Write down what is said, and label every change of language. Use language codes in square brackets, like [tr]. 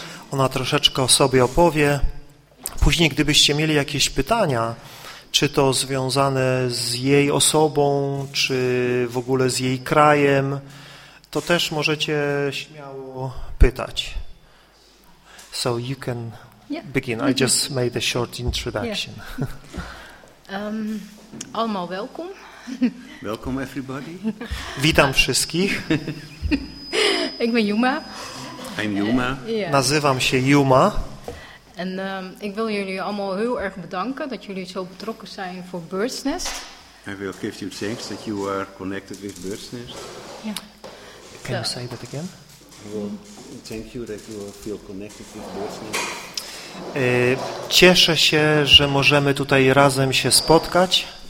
[pl] Ona troszeczkę o sobie opowie. Później, gdybyście mieli jakieś pytania, czy to związane z jej osobą, czy w ogóle z jej krajem, to też możecie śmiało pytać. [en] So you can begin. I just made a short introduction. [nl] Alma, welkom. [en] Welcome everybody. [pl] Witam wszystkich. [nl] Ik ben Juma. [en] I'm Juma. [pl] Yeah. Nazywam się Juma. [nl] En ik wil jullie allemaal heel erg bedanken dat jullie zo betrokken zijn voor Bird's Nest. [en] I will give you thanks that you are connected with Bird's Nest. Yeah. Can you say that again? Well, thank you that you feel connected with Bird's Nest. [pl] Cieszę się, że możemy tutaj razem się spotkać.